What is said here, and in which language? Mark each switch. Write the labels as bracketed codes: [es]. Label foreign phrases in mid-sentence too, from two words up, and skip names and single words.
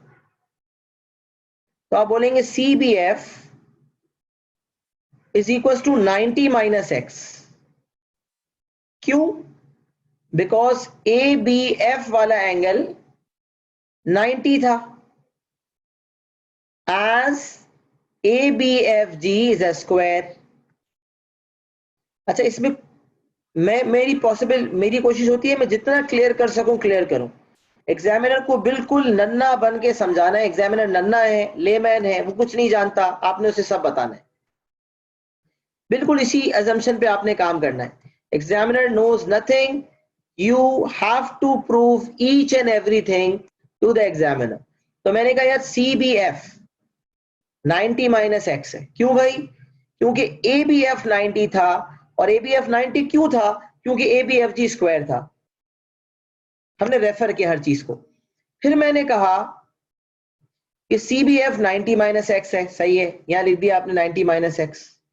[ur] تو آپ بولیں گے [en] CBF is equal to 90 minus X. [ur] کیوں؟ بیکاز ABF والا اینگل 90 تھا, [en] as ABFG is a square। [ur] اچھا، اس میں میری کوشش ہوتی ہے میں جتنا کلیئر کر سکوں کلیئر کروں. ایگزامنر کو بالکل ننھا بن کے سمجھانا ہے. ایگزامنر ننھا ہے، لیمین ہے، وہ کچھ نہیں جانتا، آپ نے اسے سب بتانا ہے. بالکل اسی ازمپشن پہ آپ نے کام کرنا ہے. [en] examiner knows nothing, you have to prove each and everything to the examiner. [ur] تو میں نے کہا یار CBF 90 مائنس X ہے۔ کیوں بھائی? کیونکہ ABF 90 تھا، اور ABF 90 کیوں تھا? کیونکہ ABFG اسکوائر تھا۔ ہم نے ریفر کیا ہر چیز کو. پھر میں نے کہا کہ CBF 90 مائنس X ہے، صحیح ہے، یہاں لکھ دیا آپ نے 90 مائنس X.